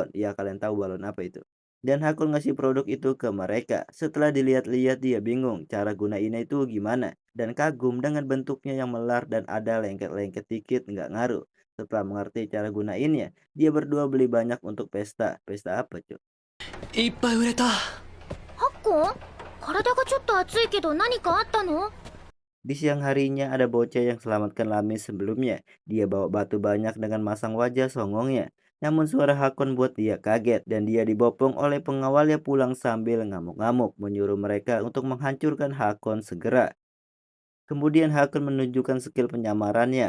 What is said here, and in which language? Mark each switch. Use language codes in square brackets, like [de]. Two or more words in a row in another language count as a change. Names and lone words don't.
[id] Ya kalian tahu balon apa itu? Dan Hakon ngasih produk itu ke mereka. Setelah dilihat-lihat dia bingung cara gunainnya itu gimana. Dan kagum dengan bentuknya yang melar dan ada lengket-lengket dikit nggak ngaruh. Setelah mengerti cara gunainnya, dia berdua beli banyak untuk pesta. Pesta apa, Cuk? [ja] いっぱい売れた。ハッコン、体がちょっと熱いけど何かあったの？ [id] Di siang harinya ada bocah yang selamatkan Lamis sebelumnya. Dia bawa batu banyak dengan masang wajah songongnya. Namun suara Hakon buat dia kaget dan dia dibopong oleh pengawalnya pulang sambil ngamuk-ngamuk menyuruh mereka untuk menghancurkan Hakon segera. Kemudian Hakon menunjukkan skill penyamarannya.